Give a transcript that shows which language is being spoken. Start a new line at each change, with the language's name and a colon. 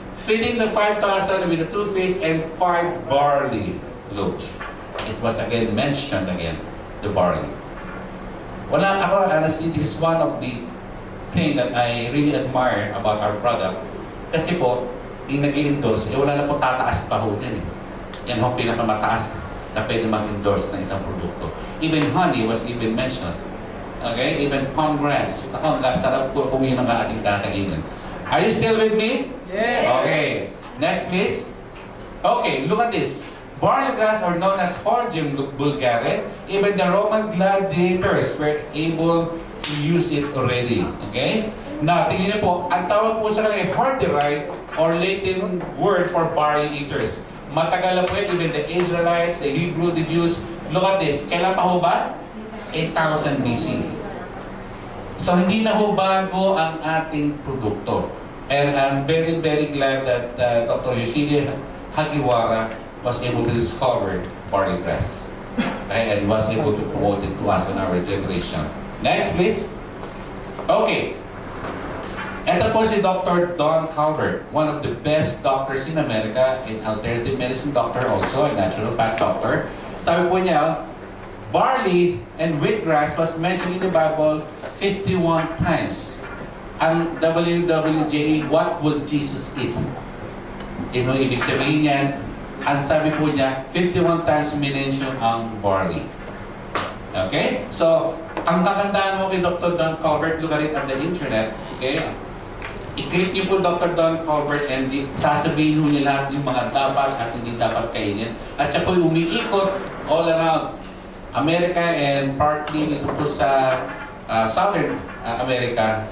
English: Feeding the 5,000 with the 2 fish and 5 barley loaves. It was again mentioned again, the barley.
Filipino: Wala ako,
English: honestly, this is one of the thing that I really admire about our product.
Filipino: Kasi po, yung nag-i-endorse, wala na po tataas pa ho din. Yan ho pinakamataas na pwede mag-endorse ng isang produkto.
English: Even honey was even mentioned. Okay? Even palm grass.
Filipino: Ako, sarap po kung yun ang ating kakainin.
English: Are you still with me? Yes! Okay. Next, please. Okay, look at this. Barley grass are known as Hordeum vulgare. Even the Roman gladiators were able to use it already.
Filipino: Okay? Now, tingnan niyo po, ang tawag po sa kanila Horderai
English: or Latin word for barley eaters.
Filipino: Matagal na po yun,
English: even the Israelites, the Hebrew, the Jews. Look at this.
Filipino: Kailan pa ho ba?
English: 8,000 BC.
Filipino: So, hindi na ho bago ang ating produkto.
English: And I'm very, very glad that Dr. Yoshide Hagiwara was able to discover barley grass. Okay? And was able to promote it to us in our generation. Next, please. Okay.
Filipino: Ito po si
English: Dr. Don Calvert, one of the best doctors in America, an alternative medicine doctor also, a natural path doctor.
Filipino: Sabi po niya,
English: barley and wheatgrass was mentioned in the Bible 51 times. Ang WWJA, what would Jesus eat?
Filipino: Ino ibig sabihin niyan, ang sabi po niya, 51 times minention ang barley. Okay? So, ang kakandaan mo kay Dr.
English: Don Calvert, look at it on the internet.
Filipino: Okay? I-click niyo po Dr. Don Calvert and sasabihin mo niya lahat yung mga dapat at hindi dapat kainin. At siya po umiikot
English: all around America
Filipino: and partly dito po sa Southern America.